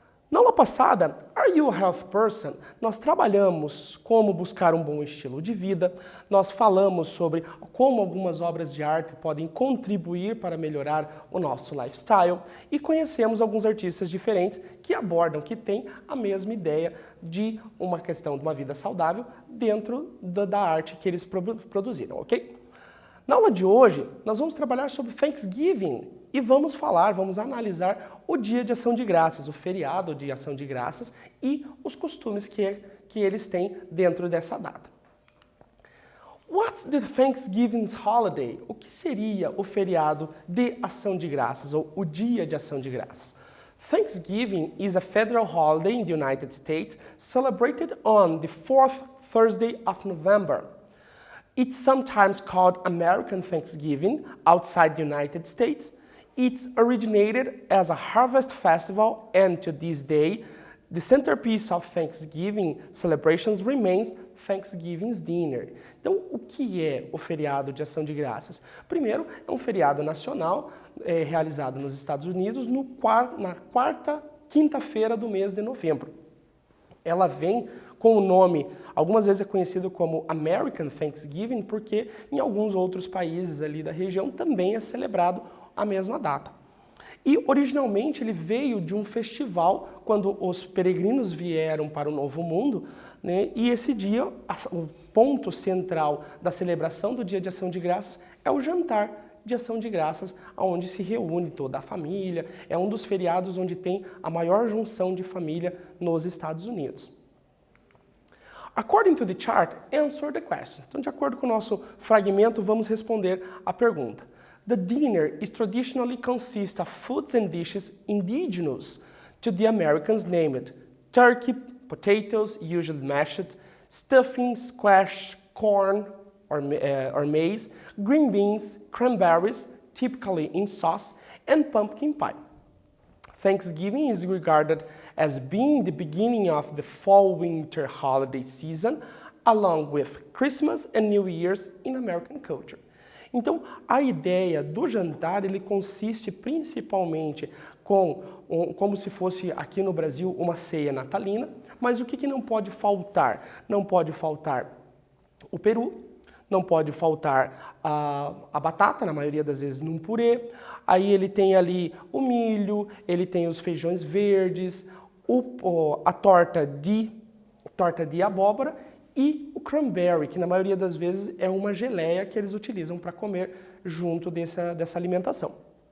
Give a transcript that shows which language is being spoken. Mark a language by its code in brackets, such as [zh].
[pt] Na aula passada, [en] Are You a Health Person? [pt] Nós trabalhamos como buscar um bom estilo de vida, nós falamos sobre como algumas obras de arte podem contribuir para melhorar o nosso lifestyle e conhecemos alguns artistas diferentes que abordam, que têm a mesma ideia de uma questão de uma vida saudável dentro da arte que eles produziram, ok? Na aula de hoje, nós vamos trabalhar sobre Thanksgiving e vamos analisar o Dia de Ação de Graças, o feriado de Ação de Graças e os costumes que eles têm dentro dessa data. [en] What's the Thanksgiving holiday? [pt] O que seria o feriado de Ação de Graças ou o Dia de Ação de Graças? [en] Thanksgiving is a federal holiday in the United States celebrated on the fourth Thursday of November. It's sometimes called American Thanksgiving outside the United States. It's originated as a harvest festival, and to this day, the centerpiece of Thanksgiving celebrations remains Thanksgiving's dinner. [pt] Então, o que é o feriado de Ação de Graças? Primeiro, é um feriado nacional realizado nos Estados Unidos na quarta quinta-feira do mês de novembro. Ela vem com o nome, algumas vezes é conhecido como American Thanksgiving, porque em alguns outros países ali da região também é celebrado a mesma data. E originalmente ele veio de um festival quando os peregrinos vieram para o Novo Mundo, né? E esse dia, o ponto central da celebração do Dia de Ação de Graças é o jantar de Ação de Graças, onde se reúne toda a família. É um dos feriados onde tem a maior junção de família nos Estados Unidos. [en] According to the chart, answer the question. [pt] Então, de acordo com o nosso fragmento, vamos responder a pergunta. [en] The dinner is traditionally consists of foods and dishes indigenous to the Americans named turkey, potatoes, usually mashed, stuffing, squash, corn or maize, green beans, cranberries, typically in sauce, and pumpkin pie. Thanksgiving is regarded as being the beginning of the fall-winter holiday season, along with Christmas and New Year's in American culture. [pt] Então, a ideia do jantar, ele consiste principalmente como se fosse aqui no Brasil uma ceia natalina, mas o que não pode faltar? Não pode faltar o peru, não pode faltar a batata, na maioria das vezes num purê, aí ele tem ali o milho, ele tem os feijões verdes, a torta de abóbora e o cranberry, que na maioria das vezes é uma geleia que eles utilizam para comer junto dessa alimentação.